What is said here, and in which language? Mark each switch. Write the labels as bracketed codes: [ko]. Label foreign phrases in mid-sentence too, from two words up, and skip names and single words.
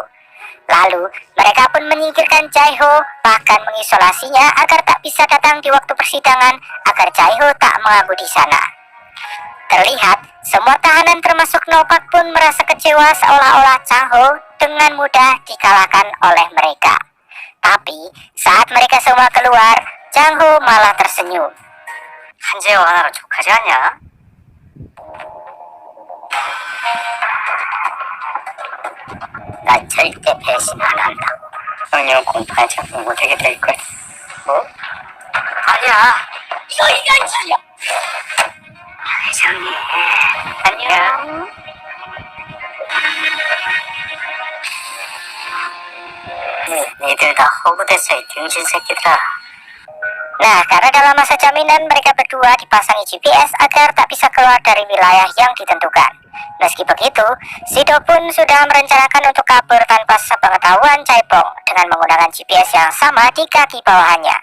[id] Lalu, mereka pun menyingkirkan Jae-ho, bahkan mengisolasinya agar tak bisa datang di waktu persidangan agar Jae-ho tak mengaku di sana. Terlihat, semua tahanan termasuk Nopak pun merasa kecewa seolah-olah Chang Ho dengan mudah dikalahkan oleh mereka. Tapi, saat mereka semua keluar, Chang Ho malah tersenyum. [ko] 한재호 하나로 족하지 않냐? 난 절대 배신 안 한다고. 형님은 공판에 참석 못하게 될걸. 뭐? 아니야. 너 인간이야! 회장님. 안녕. 니들 다 허구됐어, 이 등신 새끼들아. [id] Nah, karena dalam masa jaminan mereka berdua dipasangi GPS agar tak bisa keluar dari wilayah yang ditentukan. Meski begitu, Sido pun sudah merencanakan untuk kabur tanpa sepengetahuan Jae-pong dengan menggunakan GPS yang sama di kaki bawahannya.